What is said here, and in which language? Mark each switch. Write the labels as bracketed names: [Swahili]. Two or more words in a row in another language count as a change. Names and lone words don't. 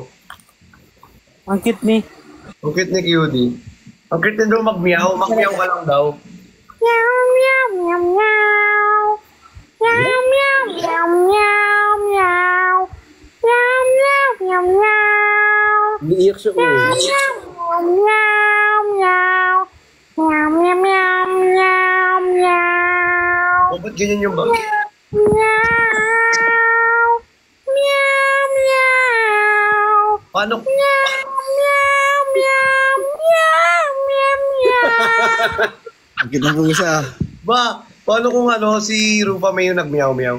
[Filipino] Ang cute ni. Ang cute ni Cutie. Ang cute din daw magmiyaw ka lang daw. Meow meow meow meow. Meow meow meow meow meow. Meow meow meow meow. Iiyak siya. Oh. Meow meow meow. Meow meow meow meow meow. O, ba't ganyan yung bag? Meow. Meow meow. Paano? Meow meow meow meow meow. Ang cute ng pusa. Ba, paano kung si Rupa May yung nagmiyaw-miyaw?